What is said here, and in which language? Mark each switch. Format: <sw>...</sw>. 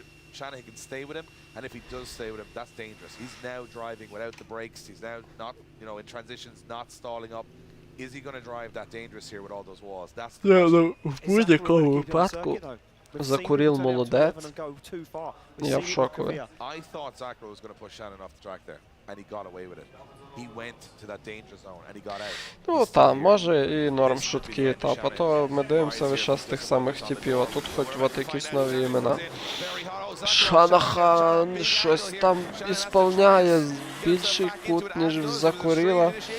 <en>Shanahan can stay with him, and if he does stay with him, that's dangerous. He's now driving without the brakes. He's now not, you know, in transitions, not stalling up. Is he going to drive that dangerous here with all those walls? That's the question.</en> <uk>В будь-якому випадку закурил молодець. Я в шоку.</uk> <en>I thought Zacharov was going to push Shannon off the track there, and he got away with it. He went to that danger zone and he got out.</en> <uk>Ну там, може і норм швидкий етап, а то ми дивимося весь час тих самих типів, а тут хоч от якісь нові імена. Шанахан щось там ісполняє, більший кут, ніж закурила.</uk>